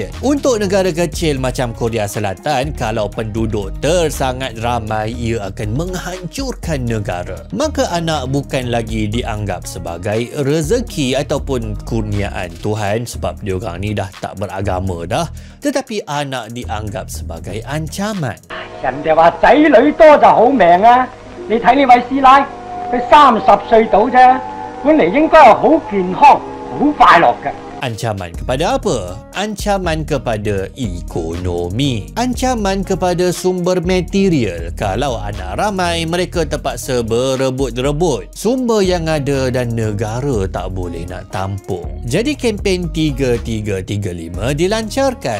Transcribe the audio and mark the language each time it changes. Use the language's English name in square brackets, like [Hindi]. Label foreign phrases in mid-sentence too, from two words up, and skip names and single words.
[Malay] Untuk negara kecil macam Korea Selatan, kalau penduduk tersangat ramai, ia akan menghancurkan negara. Maka anak bukan lagi dianggap sebagai rezeki ataupun kurniaan Tuhan sebab diorang ni dah tak beragama dah, tetapi anak dianggap sebagai ancaman. [Cantonese] 人哋話仔女多就好命啊！你睇呢位師奶，佢30歲到啫，本嚟應該係好健康、好快樂嘅。 [Malay] Ancaman kepada apa? Ancaman kepada ekonomi. Ancaman kepada sumber material. Kalau anak ramai, mereka terpaksa berebut-rebut sumber yang ada dan negara tak boleh nak tampung. Jadi kempen 3335 dilancarkan.